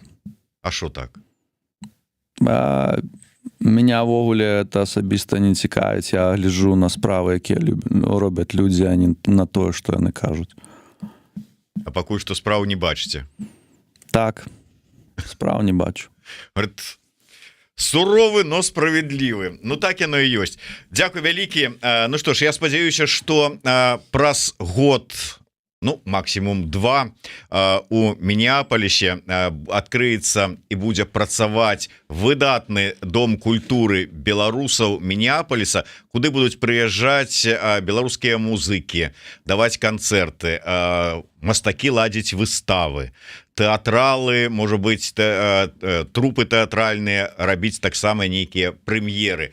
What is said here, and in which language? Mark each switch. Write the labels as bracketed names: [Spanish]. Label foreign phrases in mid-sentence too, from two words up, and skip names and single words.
[Belarusian] А што так? Меня ўвогуле это асабіста не цікавіць. Я гляджу на справы, якія робяць людзі, а не на тое, што яны кажуць. А пакуль што справу не бачыце? Так, справу не бачу. [Russian] Говорит, суровы, но справедлівы. [Belarusian] Ну так яно і ёсць. Дзякуй вялікі. Ну што ж, я спадзяюся, што праз год, ну, максимум 2 у Мінеаполісе адкрыецца і будзе працаваць выдатны дом культуры беларусаў Мінеаполіса, куды будуць прыязджаць беларускія музыкі, даваць канцэрты, мастакі ладзіць выставы, тэатралы, можа быць, трупы тэатральныя, рабіць таксама нейкія прэм'еры.